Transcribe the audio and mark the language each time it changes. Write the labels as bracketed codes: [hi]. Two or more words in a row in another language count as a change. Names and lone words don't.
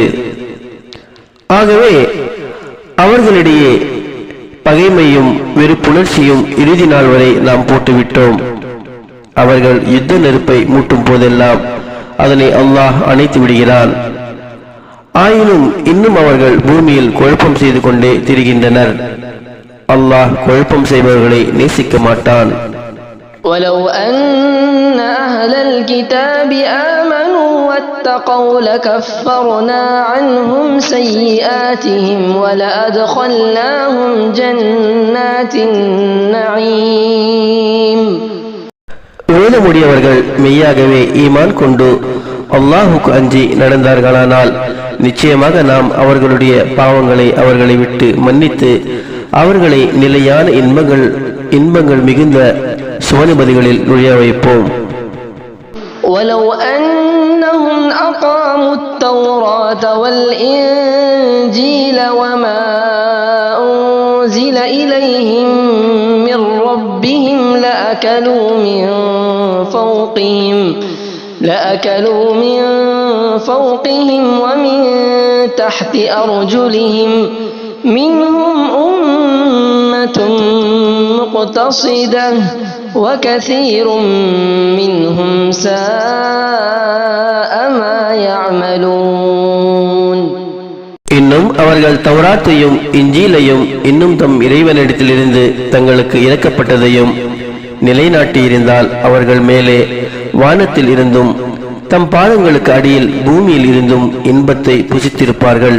[ta] ஆகவே அவர்களிடையே பகைமையும் வெறுப்புணர்ச்சியும் இறுதி நாள் வரை நாம் போட்டுவிட்டோம். அவர்கள் யுத்த நெருப்பை மூட்டும் போதெல்லாம் அதனை அல்லாஹ் அணைத்து விடுகிறான். ஆயினும் இன்னும் அவர்கள் பூமியில் குழப்பம் செய்து கொண்டே திரிகின்றனர். அல்லாஹ் குழப்பம் செய்பவர்களை நேசிக்க மாட்டான். [ar] ولو أن أهل الكتاب آمنوا واتقوا لكفرنا عنهم سيئاتهم ولأدخلناهم جنات النعيم. [ta] வேதமுடையவர்கள் மெய்யாகவே ஈமான் கொண்டு அல்லாஹுக்கு அஞ்சி நடந்தார்களானால் நிச்சயமாக நாம் அவர்களுடைய பாவங்களை அவர்களை விட்டு மன்னித்து அவர்களை நிலையான இன்பங்கள் மிகுந்த சுவனிபதிகளில் நுழைய வைப்போம். [ar] ولو أنهم أقاموا التوراة والإنجيل وما أنزل إليهم من ربهم لأكلوا من فوقهم ومن تحت أرجلهم منهم أمة مقتصدة وكثير منهم ساء ما يعملون. [ta] இன்னும் அவர்கள் தௌராத்தையும் இஞ்சீலையும் இன்னும் தம் இறைவனிடத்திலிருந்து தங்களுக்கு இறக்கப்பட்டதையும் நிலைநாட்டியிருந்தால் அவர்கள் மேலே வானத்தில் இருந்தும் தம் பாதங்களுக்கு அடியில் பூமியில் இருந்தும் இன்பத்தை புசித்திருப்பார்கள்.